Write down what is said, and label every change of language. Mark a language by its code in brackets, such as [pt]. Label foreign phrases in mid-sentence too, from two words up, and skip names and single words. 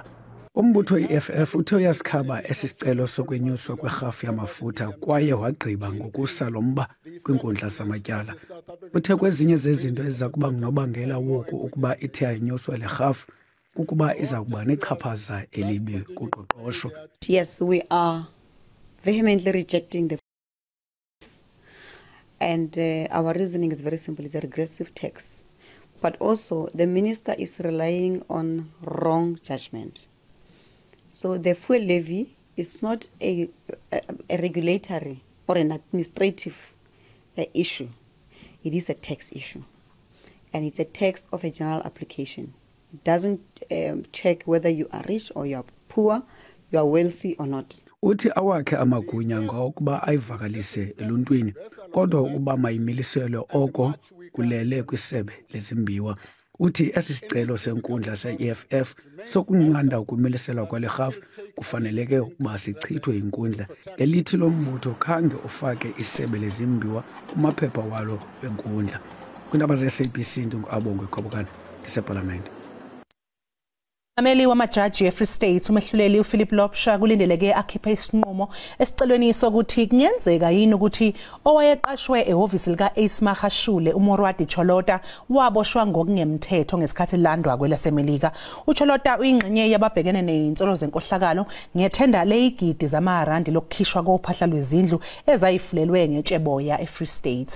[xh] Umbutho weEFF uthe uyasikhaba esisicelo sokwenyuswa kwerhafu yamafutha kwaye wagqiba ngokusa lo mba kwinkundla zamatyala. Uthe kwezinye zezinto eziza kuba ngunobangela woku ukuba ithe ayinyuswa le rhafu kukuba iza kuba nechaphaza elibi kuqoqosho. [en] Yes, we are vehemently rejecting the and our reasoning is very simple. It's a regressive tax. But also the minister is relying on wrong judgment. So the fuel levy is not a regulatory or an administrative issue. It is a tax issue. And it's a tax of a general application. It doesn't check whether you are rich or you are poor, you are wealthy or not. [xh] Uthi awakhe amagunya ngokuba ayivakalise eluntwini kodwa ukuba mayimiliselwe oko kulele kwisebe lezimbiwa. Uthi esisicelo senkundla seEFF sokunqanda ukumiliselwa kwale rhafu kufaneleke ukuba sichithwe inkundla elithi lombutho khange ufake isebe lezimbiwa kumaphepha walo enkundla. Kwindaba zeSABC ndinguAbongwe Khobokane ndiseParliament. [zu] Ameli wamajaji eFree State umehluleli uPhilip Lopsha kulindeleke akhiphe isinqumo esicelweni sokuthi kungenzeka yini ukuthi owayeqashwe ehhovisi lika Ace Mahashule uMorwadi Cholota waboshwa ngokungemthetho ngesikhathi landwa kwelasemelika. uCholota uyingxenye yababhekene nezinsolo zenkohlakalo ngethenda leigidi zamarandi lokukhishwa kophahla lwezindlu ezayifulelwe ngetsheboya eFree State.